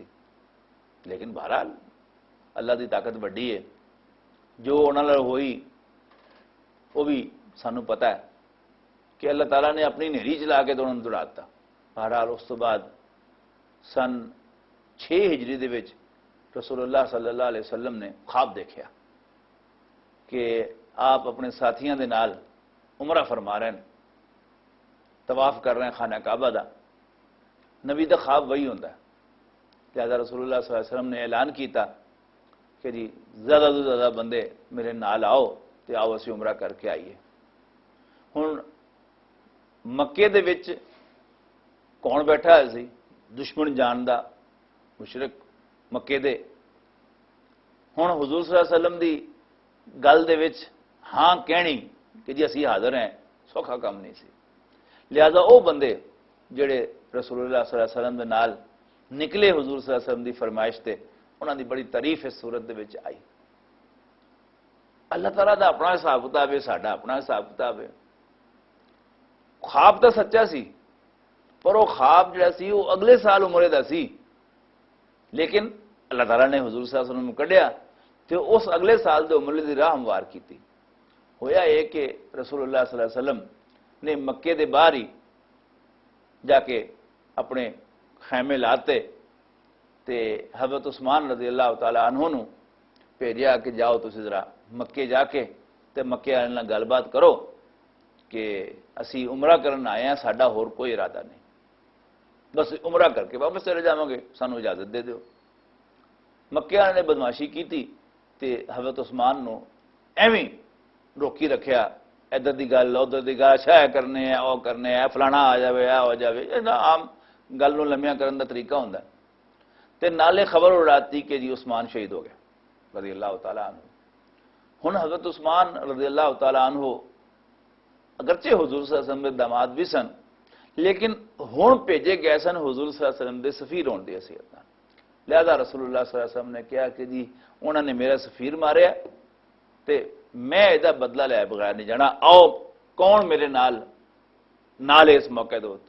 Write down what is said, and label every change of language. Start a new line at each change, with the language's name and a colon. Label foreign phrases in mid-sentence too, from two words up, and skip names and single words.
Punjabi: لیکن بہرحال اللہ دی طاقت بڑی ہے، جو انہاں نال ہوئی وہ بھی سانوں پتہ ہے کہ اللہ تعالیٰ نے اپنی نہری چلا کے تو انہوں نے دوڑا دتا۔ بہرحال اس تو بعد سن 6 ہجری دے وچ رسول اللہ
Arabic: صلی اللہ علیہ وسلم
Punjabi: نے خواب دیکھا کہ آپ اپنے ساتھیاں دے نال عمرہ فرما رہے ہیں، طواف کر رہے ہیں خانہ کعبہ دا۔ نبی دا خواب وہی ہوتا ہے، لہذا رسول اللہ
Arabic: صلی اللہ علیہ وسلم
Punjabi: نے اعلان کیتا کہ جی زیادہ تو زیادہ بندے میرے نال آؤ تے آؤ اسی عمرہ کر کے آئیے۔ ہن مکے دے وچ کون بیٹھا ہے سی؟ دشمن جاندا مشرک مکے دے۔ ہن حضور
Arabic: صلی اللہ علیہ وسلم
Punjabi: دی گل دے وچ ہاں کہنی کہ جی اسی حاضر ہیں سوکھا کام نہیں سی، لہذا وہ بندے جڑے رسول اللہ
Arabic: صلی اللہ علیہ وسلم
Punjabi: دے نال نکلے حضور
Arabic: صلی اللہ علیہ وسلم
Punjabi: دی فرمائش تے، انہاں دی بڑی تعریف اس صورت دے وچ آئی۔ اللہ تعالیٰ دا اپنا حساب کتاب ہے، ساڈا اپنا حساب کتاب ہے۔ خواب تو سچا سی پر وہ خواب جڑا سی وہ اگلے سال عمرے دا سی، لیکن اللہ تعالیٰ نے حضور
Arabic: صلی اللہ علیہ وسلم
Punjabi: کڈیا تو اس اگلے سال دے عمرے دی راہ ہموار کیتی۔ ہویا یہ کہ رسول اللہ
Arabic: صلی اللہ علیہ وسلم
Punjabi: نے مکے دے باہر ہی جا کے اپنے خیمے لاتے تے حضرت عثمان
Arabic: رضی اللہ تعالیٰ عنہ
Punjabi: نو بھیجیا کہ جاؤ تسی ذرا مکے جا کے تے مکے والے نال گل بات کرو کہ اسی عمرہ کرن آئے ہیں، ساڈا ہور کوئی ارادہ نہیں، بس عمرہ کر کے واپس چلے جاواں گے، سانوں اجازت دے دیو۔ مکے والے نے بدماشی کیتی تے حضرت عثمان نو ایویں روکی رکھیا، ادھر دی گل ادھر دی گل، شاہ کرنے ہیں او کرنے ہیں، فلانا آ جاوے آ ہو جاوے، یہ عام گل نو لمیاں کرن دا طریقہ ہوندا ہے۔ تے نالے خبر اڑاتی کہ جی عثمان شہید ہو گیا
Arabic: رضی اللہ تعالیٰ عنہ۔
Punjabi: ہن حضرت عثمان
Arabic: رضی اللہ تعالیٰ عنہ
Punjabi: اگرچہ حضور
Arabic: صلی اللہ علیہ وسلم
Punjabi: دے داماد بھی سن، لیکن ہن بھیجے گئے سن حضور
Arabic: صلی اللہ علیہ وسلم
Punjabi: دے سفیر ہون دی حیثیت نال، لہذا رسول اللہ
Arabic: صلی اللہ علیہ وسلم
Punjabi: نے کہا کہ جی انہوں نے میرا سفیر ماریا تے میں یہ بدلہ لے بغیر نہیں جانا، آؤ کون میرے نال اس موقع دے ہوتے۔